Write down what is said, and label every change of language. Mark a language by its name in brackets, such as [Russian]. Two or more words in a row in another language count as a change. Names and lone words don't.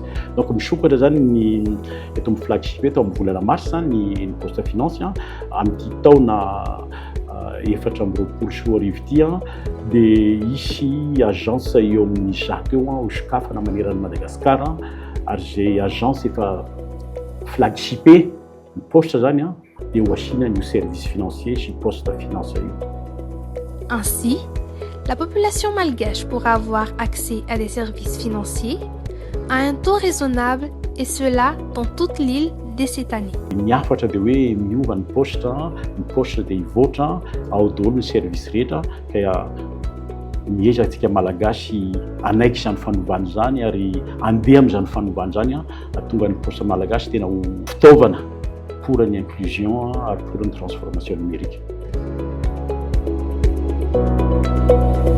[Malagasy] Donc misokatra zany ny eto amin'ny flagship eto amin'ny volana mars ny [French] poste finance [Malagasy] amin'ity taona 2024 sy 2025 dia isy agence eo amin'ny 10 eo ho sokafana maneran'ny Madagasikara ary zay agence efa flagshipé ny poste zany dia ho asina ny [French] service financier [Malagasy] sy [French] poste finance [Malagasy] io. [French] Ainsi, la population malgache pourra avoir accès à des services financiers à un taux raisonnable et cela dans toute l'île dès cette année. [Malagasy] Miafatra dia hoe miova ny poste dia hivoatra ao daholo ny service rehetra ka miezantsika malagasy anaiky izany fanovana zany ary andeha amin'izany fanovana zany atonga ny poste malagasy tena ho fitaovana pour ny inclusion ary pour ny [French] transformation numérique.